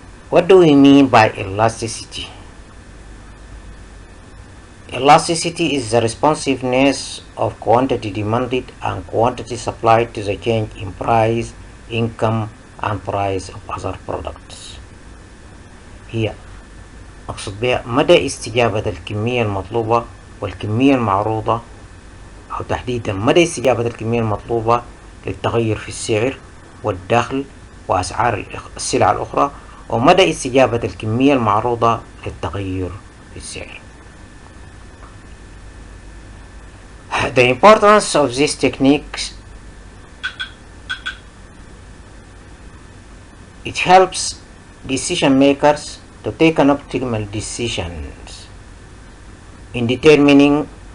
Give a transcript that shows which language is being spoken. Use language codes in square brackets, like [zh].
[en] What do we mean by elasticity? Elasticity is the responsiveness of quantity demanded and quantity supplied to the change in price, income, and price of other products. [ar] هي أقصد بها مدى استجابة الكمية المطلوبة والكمية المعروضة، أو تحديدا مدى استجابة الكمية المطلوبة للتغير في السعر والدخل وأسعار السلع الأخرى، ومدى استجابة الكمية المعروضة للتغير في السعر. [en] The importance of these techniques: it helps decision makers to take an optimal decisions in determining